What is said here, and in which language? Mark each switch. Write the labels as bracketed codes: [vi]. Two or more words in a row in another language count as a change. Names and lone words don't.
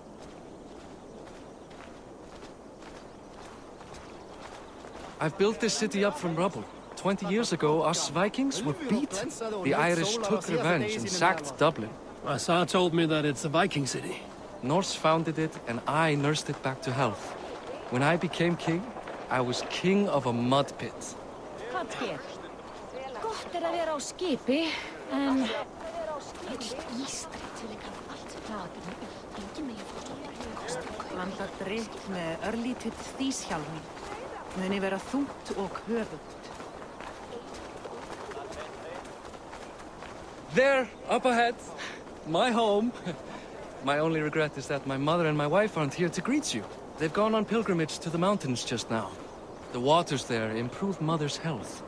[en] I've built this city up from rubble. 20 years ago, us Vikings were beaten. The Irish took revenge and sacked Dublin. Asa told me that it's a Viking city. Norse founded it, and I nursed it back to health. When I became king, I was king of a mud pit. [is] Gott að vera á skipi, en... Blanda drykk með örlítið þýshjálmi. Muni vera þungt og höfugt. [en] There, up ahead. My home. My only regret is that my mother and my wife aren't here to greet you. They've gone on pilgrimage to the mountains just now. The waters there improve Mother's health.